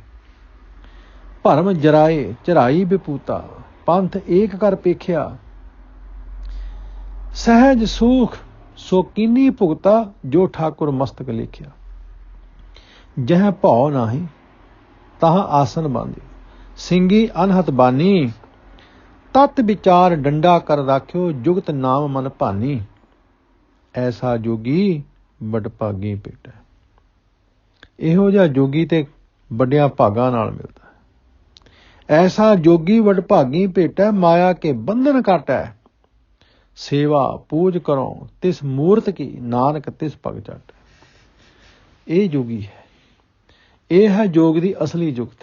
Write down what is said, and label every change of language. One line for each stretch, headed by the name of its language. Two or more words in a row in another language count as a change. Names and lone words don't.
Punjabi: ਭਰਮ ਜਰਾਏ ਚਰਾਈ ਵਿਪੂਤਾ, ਪੰਥ ਏਕ ਕਰ ਪੇਖਿਆ, ਸਹਜ ਸੁਖ ਸੋ ਕੀਨੀ ਭੁਗਤਾ, ਜੋ ਠਾਕੁਰ ਮਸਤਕ ਲਿਖਿਆ। ਜਹ ਭਉ ਨਾਹੀ ਤਹਾਂ ਆਸਨ ਬਾਂਧੇ, ਸਿੰਗੀ ਅਨਹਤ ਬਾਨੀ, ਤਤ ਵਿਚਾਰ ਡੰਡਾ ਕਰ ਰਾਖਿਓ, ਜੁਗਤ ਨਾਮ ਮਨ ਭਾਨੀ। ਐਸਾ ਜੋਗੀ ਵਡਭਾਗੀ ਭੇਟਾ। ਇਹੋ ਜਿਹਾ ਜੋਗੀ ਤੇ ਵੱਡਿਆਂ ਭਾਗਾਂ ਨਾਲ ਮਿਲਦਾ ਹੈ। ਐਸਾ ਜੋਗੀ ਵਡਭਾਗੀ ਭੇਟੈ, ਮਾਇਆ ਕੇ ਬੰਧਨ ਕਾਟੈ, ਸੇਵਾ ਪੂਜ ਕਰੋ ਤਿਸ ਮੂਰਤ ਕੀ, ਨਾਨਕ ਤਿਸ ਭਗ ਚਾਟੈ। ਇਹ ਜੋਗੀ ਹੈ। ਇਹ ਹੈ ਜੋਗ ਦੀ ਅਸਲੀ ਜੁਗਤ।